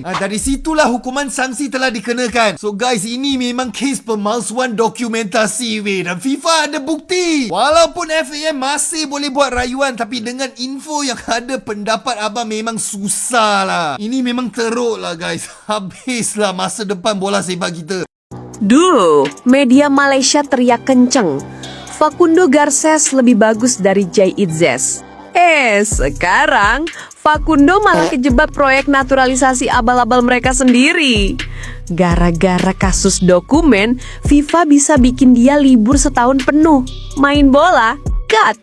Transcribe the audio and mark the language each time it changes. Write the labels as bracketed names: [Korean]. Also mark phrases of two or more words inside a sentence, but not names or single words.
[Malay] Dari situlah hukuman sanksi telah dikenakan. [English] So guys, [Malay] ini memang kes pemalsuan dokumentasi weh. Dan FIFA ada bukti. Walaupun FAM masih boleh buat rayuan, tapi dengan info yang ada, pendapat abang memang susah lah. Ini memang teruk lah guys. Habislah masa depan bola sepak kita. [Indonesian] Dulu, media Malaysia teriak kenceng. Facundo Garces lebih bagus dari Jay Itzes. Sekarang Facundo malah kejebak proyek naturalisasi abal-abal mereka sendiri. Gara-gara kasus dokumen, FIFA bisa bikin dia libur setahun penuh. Main bola? Cut!